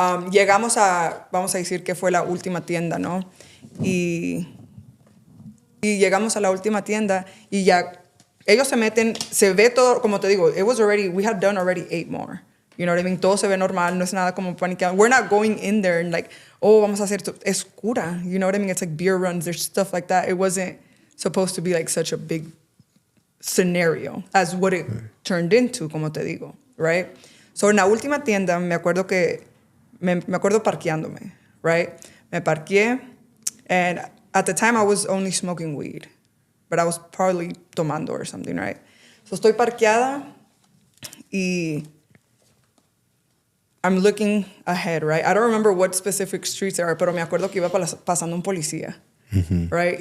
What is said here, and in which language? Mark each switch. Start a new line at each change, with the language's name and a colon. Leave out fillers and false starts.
Spanish: Llegamos vamos a decir que fue la última tienda, ¿no? Y llegamos a la última tienda y ya... Ellos se meten, se ve todo, como te digo,
English: we had done already 8 more. You know what I mean?
Spanish: Todo se ve normal, no es nada como paniqueado.
English: We're not going in there and like, oh,
Spanish: vamos a hacer esto. Es cura.
English: You know what I mean? It's like beer runs, there's stuff like that. It wasn't supposed to be like such a big scenario as what it turned into,
Spanish: como te digo,
English: right?
Spanish: So en la última tienda, me acuerdo parqueándome,
English: right?
Spanish: Me parqueé,
English: and at the time I was only smoking weed. But I was probably
Spanish: tomando
English: or something, right? So
Spanish: estoy parqueada y
English: I'm looking ahead, right? I don't remember what specific streets there are,
Spanish: pero me acuerdo que iba pasando un policía,
English: right?